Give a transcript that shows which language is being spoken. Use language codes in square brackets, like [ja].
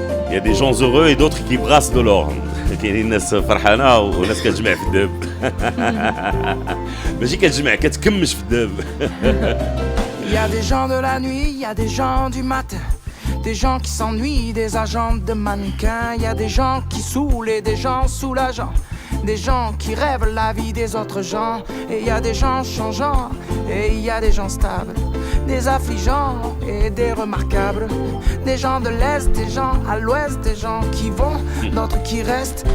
[fr] Il y a des gens heureux et d'autres qui brassent de l'or. [ar] كاينين ناس فرحانه وناس كتجمع في الذهب. ماشي كتجمع، كتكمش في الذهب. [fr] Il y a des gens de la nuit, il y a des gens du matin, des gens qui s'ennuient, des agents de mannequins. Il y a des gens qui saoulent et des gens soulageants, des gens qui rêvent la vie des autres gens. Et il y a des gens changeants et il y a des gens stables, des affligeants et des remarquables, des gens de l'Est, des gens à l'Ouest, des gens qui vont, d'autres qui restent.